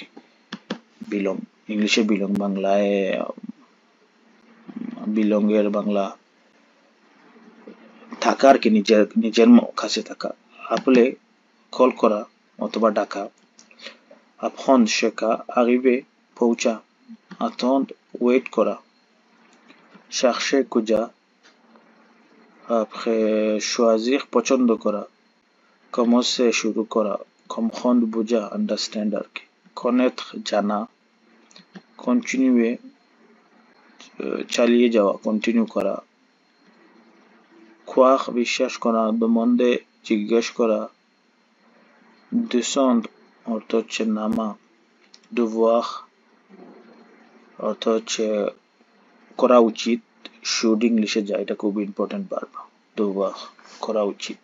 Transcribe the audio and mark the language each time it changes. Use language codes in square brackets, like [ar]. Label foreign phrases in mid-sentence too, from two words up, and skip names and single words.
[bn] বিলং, ইংলিশে বিলং, বাংলায় বিলং এর বাংলা থাকা আর কি, নিজের নিজের কাছে থাকা। আপলে কল করা অথবা ডাকা, apprendre শেখা, arriver পৌঁছা, attendre ওয়েট করা, chercher খোঁজা, [fr] après choisir [bn] পছন্দ করা, commencer শুরু করা, comprendre বোঝা, understand আর কি, connaître জানা, continuer চালিয়ে যাওয়া, কন্টিনিউ করা, croire বিশ্বাস করা, demander জিজ্ঞেস করা, descendre অর্থ হচ্ছে নামা, devoir অর্থ হচ্ছে করা উচিত, শুড ইংলিশে যায়, এটা খুব ইম্পর্টেন্ট ভার্ব, devoir করা উচিত।